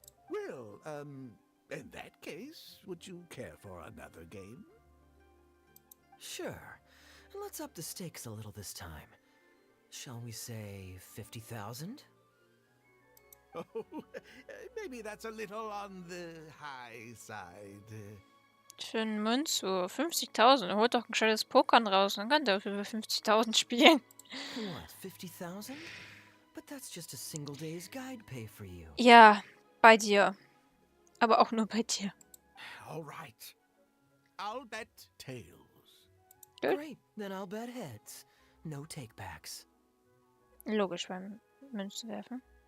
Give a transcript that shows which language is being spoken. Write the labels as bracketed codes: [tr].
[en] Well, in that case, would you care for another game? Sure. Let's up the stakes a little this time. Shall we say 50,000? Oh, maybe that's a little on the high side. [de] Für einen Münzwurf 50.000. Holt doch ein gescheites Pokern raus. Dann kann der für 50.000 spielen. [en] What, 50,000? But that's just a single day's guide pay for you. [de] Ja, bei dir. Aber auch nur bei dir. [en] All right. I'll bet tails. Good. Great, then I'll bet heads. No takebacks. [de] Logisch beim Münzen werfen.